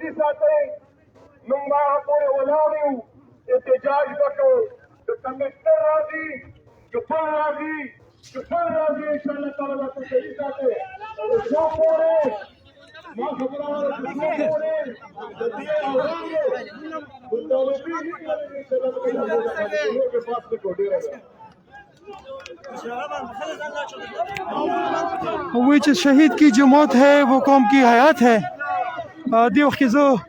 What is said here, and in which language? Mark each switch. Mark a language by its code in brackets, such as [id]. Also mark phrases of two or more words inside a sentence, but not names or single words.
[ps] ساتئ موږ به هغه پورې ولاړ یو احتجاج به کوو که کمشنر راځي که پل راځي که پل راځي انشاءالله تعالی به تسلي ساتئ څو پورې ما خبره وکړه چې څو پورې د دې عوامو مطالبې نه کوي انشاءالله به پاس نه کوو ډېره ده [ur] وہی چیز شہید کی جو موت ہے وہ قوم کی حیات ہے دی وقت زو